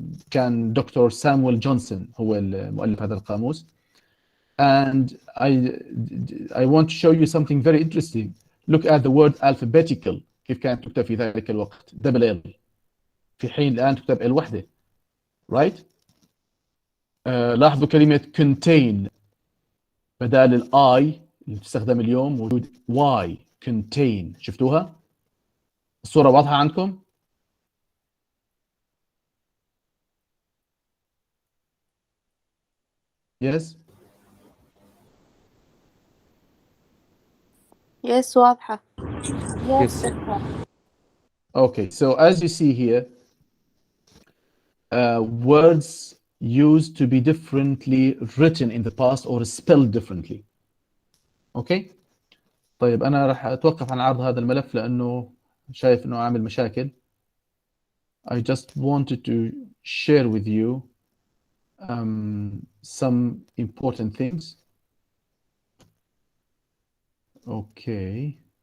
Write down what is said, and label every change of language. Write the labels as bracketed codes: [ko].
[ar] كان دكتور سامويل جونسون هو المؤلف هذا القاموس. [en] And I want to show you something very interesting. Look at the word alphabetical. [ar] كيف كانت تكتب في ذلك الوقت؟ [en] double L. [ar] في حين الآن تكتب L وحدة. [en] Right? [ar] لاحظوا كلمة contain بدال ال I اللي تستخدم اليوم موجود Y. [en] contain. [ar] شفتوها؟ الصورة واضحة عندكم؟ [en] Yes. Yes [ar] واضحة. [en] Yes. Yes. Doctor. Okay, so as you see here, words used to be differently written in the past or spelled differently. Okay. [ar] طيب أنا راح أتوقف عن عرض هذا الملف لأنه شايف إنه عامل مشاكل. [en] I just wanted to share with you some important things. Okay.